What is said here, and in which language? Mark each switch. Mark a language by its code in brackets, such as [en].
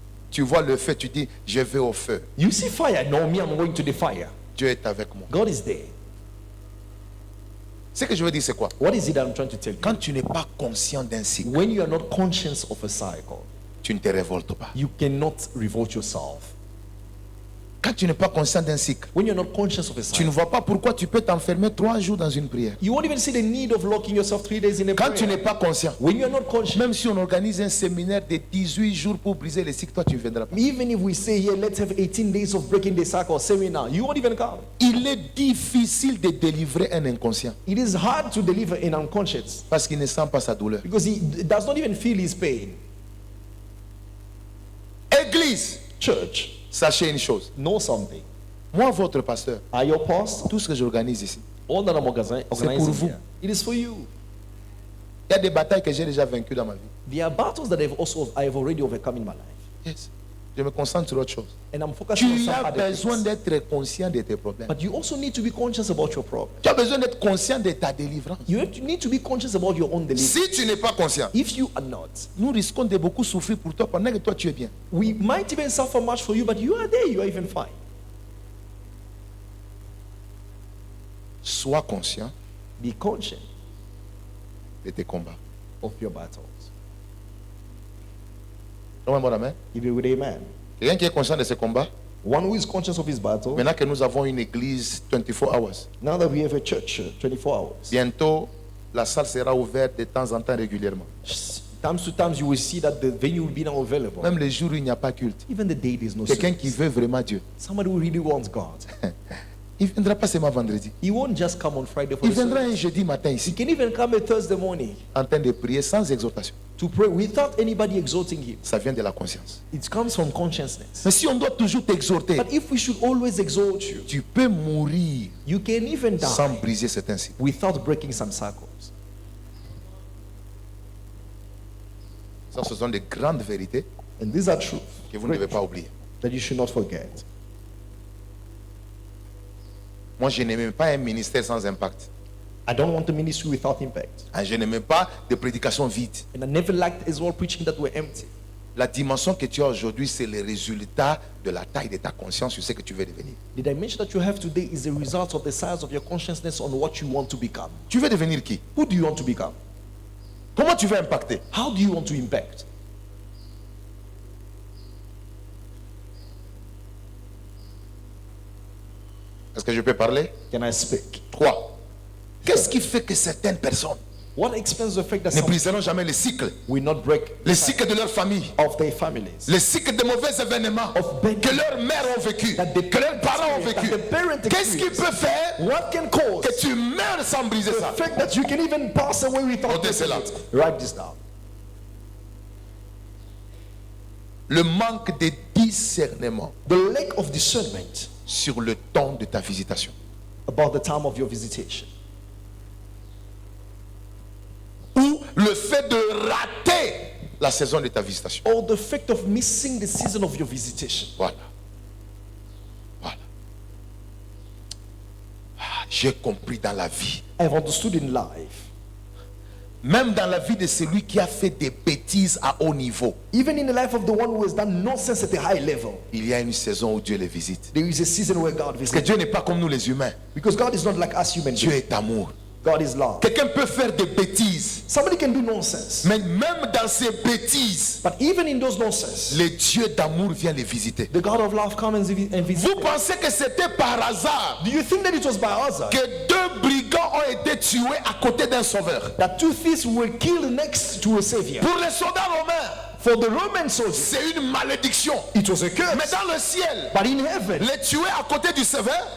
[fr] Tu vois le feu, tu dis je vais au feu. [en] You see fire, no, me, I'm going to the fire. [fr] Dieu est avec moi. [en] God is there. [fr] Ce que je veux dire c'est quoi? [en] What is it I'm trying to tell you? [fr] Quand tu n'es pas conscient d'un cycle, [en] When you are not conscious of a cycle, [fr] tu ne te révoltes pas. [en] you cannot revolt yourself. [fr] Quand tu n'es pas conscient d'un cycle, [en] When you're not conscious of a [fr] tu ne vois pas pourquoi tu peux t'enfermer 3 jours dans une prière. [en] you won't even see the need of locking yourself 3 days in a [fr] Quand tu n'es [en] prayer. [fr] pas conscient, [en] When you're not conscious, [fr] même si on organise un séminaire de 18 jours pour briser les cycles, toi tu ne viendras pas. [en] even if we say here, let's have 18 days of breaking the cycle seminar, you won't even come. [fr] Il est difficile de délivrer un inconscient [en] It is hard to deliver an unconscious [fr] parce qu'il ne sent pas sa douleur. [en] because he does not even feel his pain. [fr] Église, [en] Church, [fr] sachez une chose. [en] know something. [fr] Moi, votre pasteur, [en] Are your pastor? [fr] tout ce que j'organise ici, [en] All that I'm [fr] pour [en] organizing [fr] vous. [en] here, it is for you. [fr] il y a des batailles que j'ai déjà vaincues dans ma vie. [en] There are battles that I have already overcome in my life. Yes. [fr] Je me concentre sur autre chose. [en] And I'm focusing on [fr] Tu [en] some [fr] as [en] other [fr] besoin [en] things. [fr] d'être conscient de tes problèmes. [en] But you also need to be conscious about your problem. [fr] Tu as besoin d'être conscient de ta délivrance. [en] Need to be conscious about your own deliverance. [fr] Si tu n'es pas conscient, [en] If you are not, [fr] nous risquons de beaucoup souffrir pour toi pendant que toi tu es bien. [en] we might even suffer much for you, but you are there, you are even fine. [fr] Sois conscient [en] Be conscious [fr] de tes combats. [en] of your battles. [fr] Non, mon amen. [en] If you with amen. [fr] Quelqu'un qui est conscient de ses combats, [en] One who is conscious of his battle. [fr] maintenant que nous avons une église [en] 24 hours, Now that we have a church 24 hours, [fr] bientôt la salle sera ouverte de temps en temps régulièrement. [en] times to times you will see that the venue will be now available. [fr] Même les jours où il n'y a pas culte. [en] Even the day there is no [fr] Quelqu'un qui [en] service. [fr] veut vraiment Dieu. [en] Somebody who really wants God. [fr] Il ne viendra pas seulement vendredi. [en] He won't just come on Friday for [fr] Il [en] the [fr] viendra [en] service. [fr] un jeudi matin [en] He [fr] ici [en] can even come a Thursday morning [fr] en train de prier sans exhortation. [en] to pray without anybody exhorting him. [fr] Ça vient de la conscience. [en] It comes from consciousness. [fr] Mais si on doit toujours t'exhorter, [en] But if we should always exhort you, [fr] tu peux mourir [en] you can even [fr] sans [en] die [fr] briser certains cycles. [en] without breaking some cycles. [fr] Ça, ce sont des grandes vérités [en] And these are truths [fr] que vous ne devez pas oublier. [en] that you should not forget. [fr] Moi, je n'aime pas un ministère sans impact. [en] I don't want a ministry without impact. [fr] Et je n'aime pas de prédications vides. [en] And I never liked as well preaching that were empty. [fr] La dimension que tu as aujourd'hui, c'est le résultat de la taille de ta conscience sur ce que tu veux devenir. [en] The dimension that you have today is the result of the size of your consciousness on what you want to become. [fr] Tu veux devenir qui? [en] Who do you want to become? [fr] Comment tu veux impacter? [en] How do you want to impact? [fr] Est-ce que je peux parler? [en] Can I speak? [fr] 3. Qu'est-ce qui fait que certaines personnes [en] What explains the fact that [fr] ne [en] some [fr] briseront jamais le cycle? [en] will not break [fr] Le cycle de leur famille. [en] of their families? [fr] Le cycle de mauvais événements [en] Of bad- [fr] que leurs mères ont vécu, [en] That the [fr] que leurs parents ont [en] that [fr] vécu. [en] the parent [fr] Qu'est-ce qui [en] experience. [fr] peut faire [en] What can cause [fr] que tu meurs sans briser [en] the [fr] ça? [en] fact that you can even pass away without [fr] Notez [en] breaking [fr] cela. [en] it? Write this down. [fr] Le manque de discernement [en] The lack of discernment [fr] sur le temps de ta visitation. [en] about the time of your visitation. [fr] Ou le fait de rater la saison de ta visitation. [en] Or the fact of missing the season of your visitation. [fr] Voilà. Voilà. J'ai compris dans la vie. [en] I've understood in life. [fr] Même dans la vie de celui qui a fait des bêtises à haut niveau, [en] Even in the life of the one who has done nonsense at a high level, [fr] il y a une saison où Dieu les visite. [en] there is a season where God [fr] Parce que [en] visits. [fr] Dieu n'est pas comme nous les humains. [en] Because God is not like us human [fr] Dieu [en] beings. [fr] est amour. [en] God is love. [fr] Quelqu'un peut faire des bêtises, [en] Somebody can do nonsense, [fr] mais même dans ces bêtises, [en] but even in those nonsense, [fr] le Dieu d'amour vient les visiter. [en] the God of love comes and visits. [fr] Vous pensez que c'était par hasard [en] Do you think that it was by hazard [fr] que deux brigands ont été tués à côté d'un sauveur? [en] that two thieves were killed next to a savior? [fr] Pour les soldats romains, [en] For the Roman soldiers, [fr] c'est une malédiction. [en] it was a [fr] Mais [en] curse. [fr] dans le ciel, [en] But in heaven, [fr] les tuer à côté du sauveur,